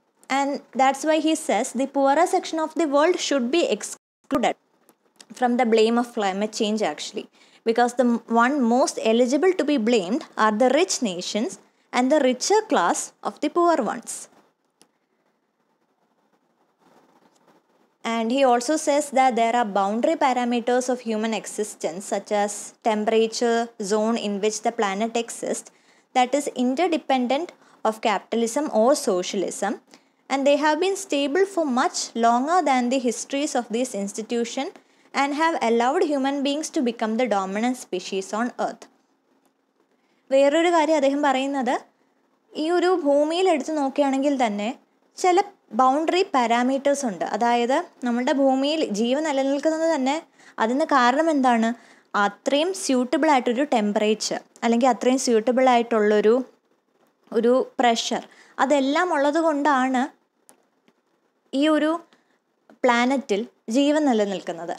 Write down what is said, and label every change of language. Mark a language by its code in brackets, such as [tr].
[en] And that's why he says the poorer section of the world should be excluded from the blame of climate change actually, because the one most eligible to be blamed are the rich nations and the richer class of the poor ones. And he also says that there are boundary parameters of human existence such as temperature, zone in which the planet exists, that is interdependent of capitalism or socialism, and they have been stable for much longer than the histories of this institution and have allowed human beings to become the dominant species on earth. [ml] വേറൊരു കാര്യം അദ്ദേഹം പറയുന്നത്, ഈ ഒരു ഭൂമിയിൽ എടുത്ത് നോക്കുകയാണെങ്കിൽ തന്നെ ചില ബൗണ്ടറി പാരാമീറ്റേഴ്സ് ഉണ്ട്. അതായത് നമ്മുടെ ഭൂമിയിൽ ജീവൻ നിലനിൽക്കുന്നത് തന്നെ അതിന് കാരണം എന്താണ്, അത്രയും സ്യൂട്ടബിൾ ആയിട്ടൊരു ടെമ്പറേച്ചർ അല്ലെങ്കിൽ അത്രയും സ്യൂട്ടബിൾ ആയിട്ടുള്ളൊരു പ്രഷർ, അതെല്ലാം ഉള്ളത് കൊണ്ടാണ് ഈ ഒരു പ്ലാനറ്റിൽ ജീവൻ നിലനിൽക്കുന്നത്.